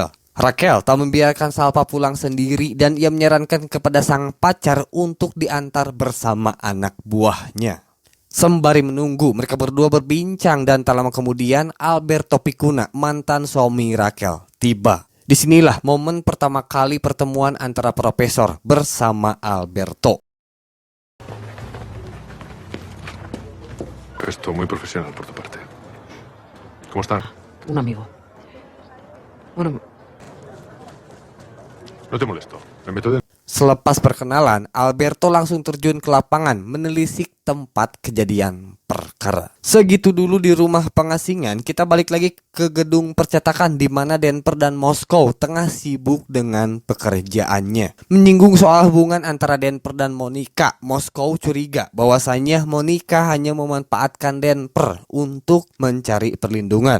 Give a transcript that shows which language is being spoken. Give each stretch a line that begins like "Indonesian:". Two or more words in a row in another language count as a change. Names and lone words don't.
Indonesian: Raquel tak membiarkan Salva pulang sendiri dan ia menyarankan kepada sang pacar untuk diantar bersama anak buahnya. Sembari menunggu, mereka berdua berbincang dan tak lama kemudian Alberto Picuna, mantan suami Raquel, tiba. Disinilah momen pertama kali pertemuan antara Profesor bersama Alberto.
Spanish: Esto muy profesional por tu parte. ¿Cómo están? Un amigo. Bueno, No te molesto. Me meto de...
Indonesian: Selepas perkenalan, Alberto langsung terjun ke lapangan menelisik tempat kejadian perkara. Segitu dulu di rumah pengasingan, kita balik lagi ke gedung percetakan di mana Denver dan Moskow tengah sibuk dengan pekerjaannya. Menyinggung soal hubungan antara Denver dan Monica, Moskow curiga bahwasanya Monica hanya memanfaatkan Denver untuk mencari perlindungan.